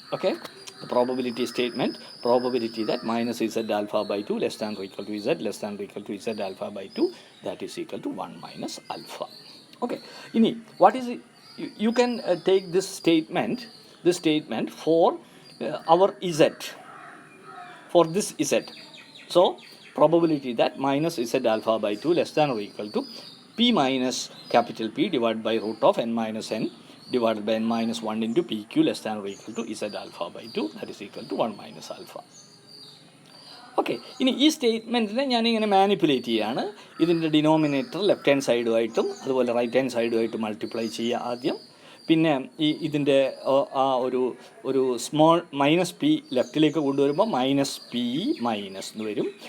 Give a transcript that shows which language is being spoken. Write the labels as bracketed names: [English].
[English] Okay, probability statement, probability that minus z alpha by 2 less than equal to z less than equal to z alpha by 2 that is equal to 1 minus alpha. Okay, ഇനി what is you can take this statement for our z for this z. So probability that minus z alpha by 2 less than or equal to p minus capital P divided by root of n minus n divided by n minus 1 into pq less than or equal to z alpha by 2, that is equal to 1 minus alpha. [Malayalam] Okay, ഇനി ഈ സ്റ്റേറ്റ്മെൻറ്റിനെ ഞാനിങ്ങനെ manipulate ചെയ്യുകയാണ്. ഇതിൻ്റെ denominator left hand സൈഡുമായിട്ടും അതുപോലെ right hand സൈഡുമായിട്ടും multiply ചെയ്യുക ആദ്യം. പിന്നെ ഇതിൻ്റെ ആ ഒരു സ്മോൾ മൈനസ് പി ലെഫ്റ്റിലേക്ക് കൊണ്ടുവരുമ്പോൾ മൈനസ് പി മൈനസ് എന്ന് വരും.